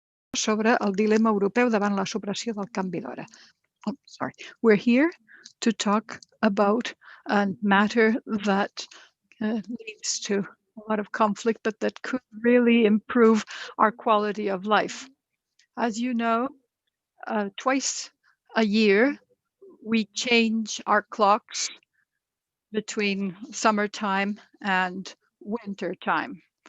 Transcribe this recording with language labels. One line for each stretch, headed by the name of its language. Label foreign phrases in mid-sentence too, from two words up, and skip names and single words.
Catalan: sobre el dilema europeu davant la supressió del canvi d'hora.
English: Oh, sorry. We're here to talk about a matter that leads to a lot of conflict, but that could really improve our quality of life. As you know, twice a year, we change our clocks between summertime and winter time.